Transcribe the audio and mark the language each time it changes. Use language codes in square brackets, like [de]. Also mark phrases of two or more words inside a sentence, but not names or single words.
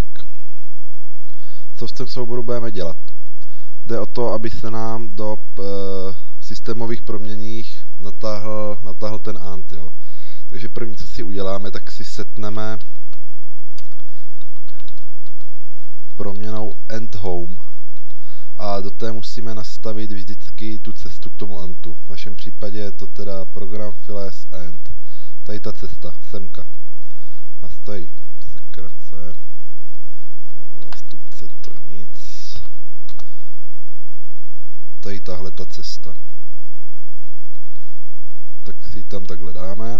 [cs] Co v tom souboru budeme dělat? Jde o to, aby se nám do systémových proměnných natáhl ten ant, jo. Takže první, co si uděláme, tak si setneme proměnou end home a do té musíme nastavit vždycky tu cestu k tomu antu. V našem případě je to teda program files end. Tady ta cesta, semka. Nastaví sakrace. Zástupce to nic. Tady tahle ta cesta. Tak si ji tam takhle dáme.